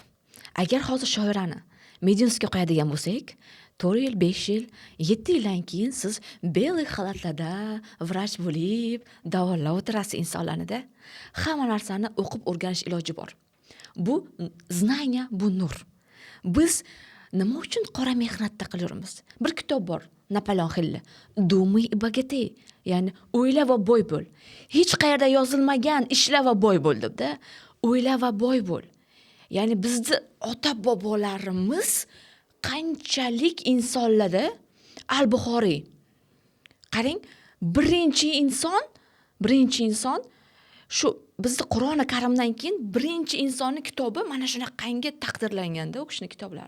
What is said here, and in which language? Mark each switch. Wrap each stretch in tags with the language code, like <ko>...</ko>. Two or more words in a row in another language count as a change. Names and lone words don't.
<uz>Agar hozir shoirani Mediumsga qo'yadigan bo'lsak, 4 yil, 5 yil, 7 yildan keyin siz belli xalatlarda vrach bo'lib, davolab o'tirasiz insonlarni-da. Hamma narsani o'qib o'rganish iloji bor. Bu znaniya, bu nur. Biz nima uchun qora mehnatda qilyapmiz? Bir kitob bor, Napoleon Hillni,</uz> <ru>Думай и богатей,</ru> <uz>ya'ni o'yla va boy bo'l. Hech qayerda yozilmagan ishla va boy bo'l deb-da. O'yla va boy bo'l. Ya'ni bizni ota-bobolarimiz qanchalik insonlarda Al-Buxoriy. Qarang, birinchi inson shu bizni Qur'oni Karimdan keyin birinchi insonning kitobi mana shunaqangi taqdirlanganda u kishining kitoblari.</uz>